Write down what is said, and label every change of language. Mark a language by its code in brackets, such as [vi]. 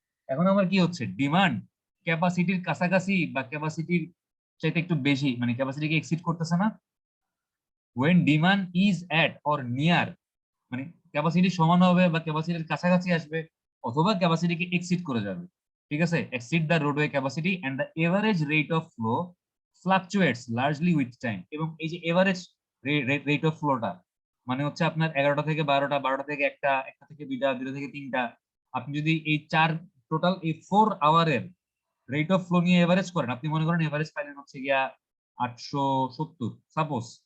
[bn] এখন আমার কি হচ্ছে, ডিমান্ড ক্যাপাসিটির কাছাকাছি বা ক্যাপাসিটির চাইতে একটু বেশি, মানে ক্যাপাসিটিকে এক্সিড করতেছে না। [en] when demand is at or near, [bn] মানে ক্যাপাসিটি সমান হবে বা ক্যাপাসিটির কাছাকাছি আসবে, অথবা ক্যাপাসিটিকে এক্সিড করে যাবে। ঠিক আছে, [en] exceed the roadway capacity and the average rate of flow fluctuates largely with time। [bn] এবং এই যে এভারেজ রেট অফ ফ্লোটা মানে হচ্ছে আপনার 11টা থেকে 12টা, 12টা থেকে 1টা, 1টা থেকে 2টা, 2টা থেকে 3টা, আপনি যদি এই টোটাল এই 4 আওয়ারের রেট অফ ফ্লো নিয়ে এভারেজ করেন, আপনি মনে করেন এভারেজ পাইলেন হচ্ছে গিয়া 870 সাপোজ।